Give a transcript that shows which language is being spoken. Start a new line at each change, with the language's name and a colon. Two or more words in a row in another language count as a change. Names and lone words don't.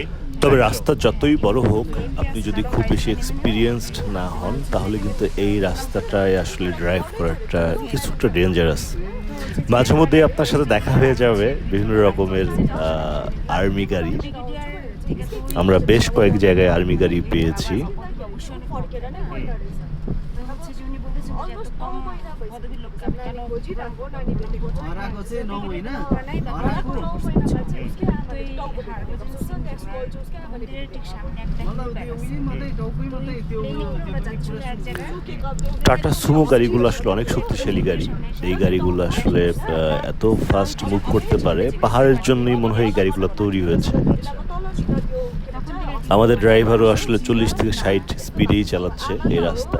Bangla: তবে রাস্তা যতই বড় হোক, আপনি যদি খুব বেশি এক্সপিরিয়েন্সড না হন তাহলে কিন্তু এই রাস্তাটায় আসলে ড্রাইভ করাটা কিছুটা ডেঞ্জারাস। মাঝে মধ্যে আপনার সাথে দেখা হয়ে যাবে বিভিন্ন রকমের আর্মি গাড়ি। ব্রিগেডিয়ার ঠিক আছে, আমরা বেশ কয়েক জায়গায় আর্মি গাড়ি পেয়েছি। অবশ্যই অনেক ফরকেট না তো হচ্ছে যে উনি বলেছেন যে এত কম পদবীর লোককে আমি কেন
Nepali: हराएको चाहिँ नौ होइन হরাকো हराएको
Bangla: তো এই মন্দিরের ঠিক সামনে একটা
Nepali: मतलब त्यो उही मात्रै टाउकै मात्रै त्यो
Bangla: যাচ্ছিল এক জায়গায় টাটা সুমো গাড়িগুলো আসলে অনেক শক্তিশালী গাড়ি। এই গাড়িগুলো আসলে এত
English: fast move
Bangla: করতে পারে, পাহাড়ের জন্যই মনে হয় এই গাড়িগুলো তৈরি হয়েছে। আমাদের ড্রাইভারও আসলে 40 থেকে 60 স্পিডেই চালাচ্ছে এই রাস্তা।